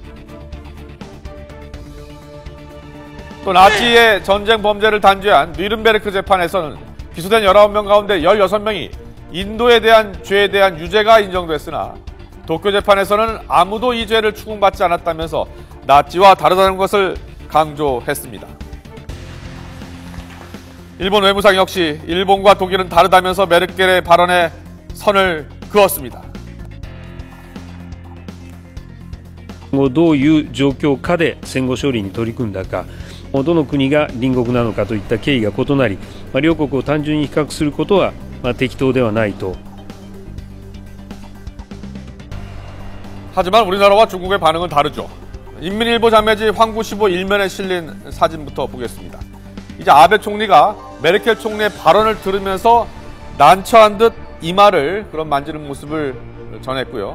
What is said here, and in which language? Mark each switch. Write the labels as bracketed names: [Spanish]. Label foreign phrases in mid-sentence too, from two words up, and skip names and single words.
[Korean] 또 나치의 전쟁 범죄를 단죄한 뉘른베르크 재판에서는 기소된 19명 가운데 16명이 인도에 대한 죄에 대한 유죄가 인정됐으나 도쿄 재판에서는 아무도 이 죄를 추궁받지 않았다면서 나치와 다르다는 것을 강조했습니다. 일본 외무상 역시 일본과 독일은 다르다면서 메르켈의 발언에 선을 그었습니다. [Japanese] どういう状況下で戦後処理に取り組んだか、どの国が隣国なのかといった経緯が異なり、両国を単純に比較することは適当ではないと。 [Korean] 하지만 우리나라와 중국의 반응은 다르죠. 인민일보 자매지 황구시보 일면에 실린 사진부터 보겠습니다. 이제 아베 총리가 메르켈 총리의 발언을 들으면서 난처한 듯 이마를 그런 만지는 모습을 전했고요.